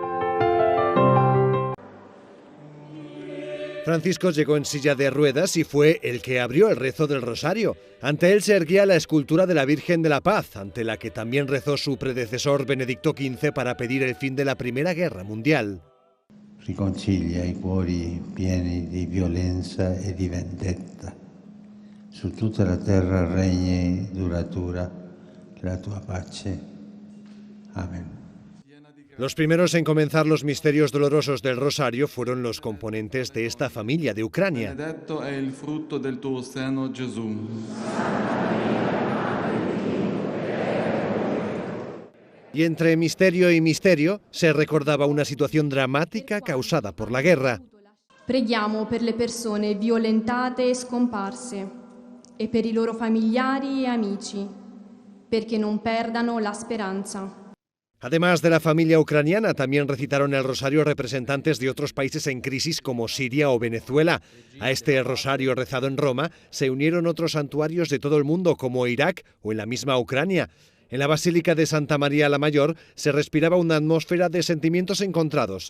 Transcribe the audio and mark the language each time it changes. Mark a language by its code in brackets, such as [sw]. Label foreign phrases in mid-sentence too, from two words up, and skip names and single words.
[es] Francisco llegó en silla de ruedas y fue el que abrió el rezo del Rosario. Ante él se erguía la escultura de la Virgen de la Paz, ante la que también rezó su predecesor Benedicto XV para pedir el fin de la Primera Guerra Mundial. [it] Riconcilia i cuori pieni di violenza e di vendetta. Su tutta la terra regni duratura la tua pace. [es] Amén. Los primeros en comenzar los misterios dolorosos del Rosario fueron los componentes de esta familia de Ucrania. [it] Benedetto è il frutto del tuo seno, Gesù. [es] Y entre misterio y misterio se recordaba una situación dramática causada por la guerra. [it] Preghiamo per le persone violentate e scomparse e per i loro familiari e amici, perché non perdano la speranza. [es] Además de la familia ucraniana, también recitaron el rosario representantes de otros países en crisis como Siria o Venezuela. A este rosario rezado en Roma se unieron otros santuarios de todo el mundo como Irak o en la misma Ucrania. En la Basílica de Santa María la Mayor se respiraba una atmósfera de sentimientos encontrados.